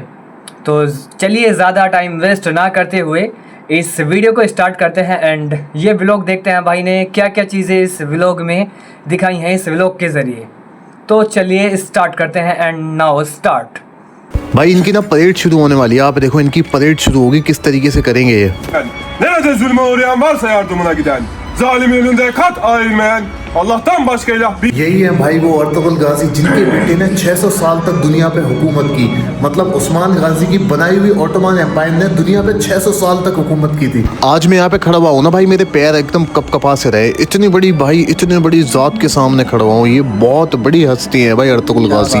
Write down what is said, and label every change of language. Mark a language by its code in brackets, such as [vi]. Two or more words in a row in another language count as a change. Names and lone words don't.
[hi] तो चलिए ज़्यादा टाइम वेस्ट ना करते हुए इस वीडियो को स्टार्ट करते हैं एंड ये व्लॉग देखते हैं भाई ने क्या क्या चीज़ें इस व्लॉग में दिखाई हैं इस व्लॉग के ज़रिए। तो चलिए स्टार्ट करते हैं [en] and now start. [hi] भाई इनकी ना परेड शुरू होने वाली है। आप देखो इनकी परेड शुरू होगी, किस तरीके से करेंगे ये। [tr] Nerede zulme uğrayan varsa yardımına giden, zalim önünde kat ailmeyen, Allah'tan başka ilah bir... [hi] यही है भाई वो अर्तुगरुल गाजी जिनके बेटे ने 600 साल तक दुनिया पे हुकूमत की। मतलब उस्मान गाजी की बनाई हुई ऑटोमन एम्पायर ने दुनिया पे 600 साल तक हुकूमत की थी। आज मैं यहाँ पे खड़ा हुआ हूँ ना भाई, मेरे पैर एकदम कपकपा से रहे। इतनी बड़ी भाई इतनी बड़ी जात के सामने खड़ा हुआ हूँ। ये बहुत बड़ी हस्ती है भाई अर्तुगरुल गाजी।